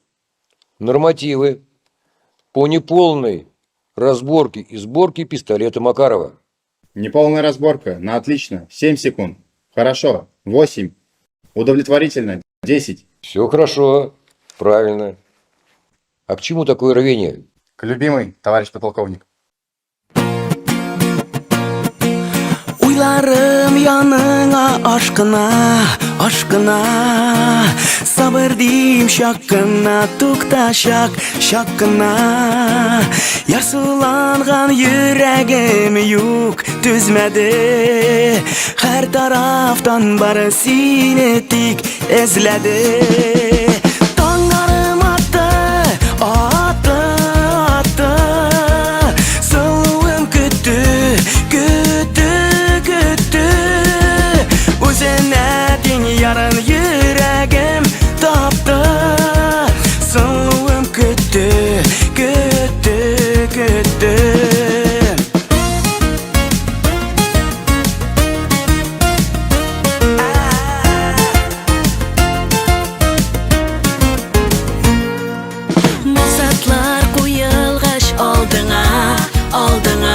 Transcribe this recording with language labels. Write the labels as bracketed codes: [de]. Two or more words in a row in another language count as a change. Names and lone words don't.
[ru] Нормативы по неполной разборке и сборке пистолета Макарова. Неполная разборка. На отлично. 7 секунд. Хорошо. 8. Удовлетворительно. 10. Все хорошо. Правильно. А к чему такое рвение? К любимой, товарищ подполковник. [tt] Уйларым яныңа ашкына, ашкына. Сабыр дим шаккына, тукта шаккына. Ярсуланган йөрәгем юк түзмәде. Һәр тарафтан бары сине тик эзләде. Таңнарым атты, атты, атты. Сылуым көтті, көтті, көтті. Үзенә тиң ярын йөрәгем тапты. Сылуым көтті, көтті, көтті. Максатлар куелгач алдыңа, алдыңа.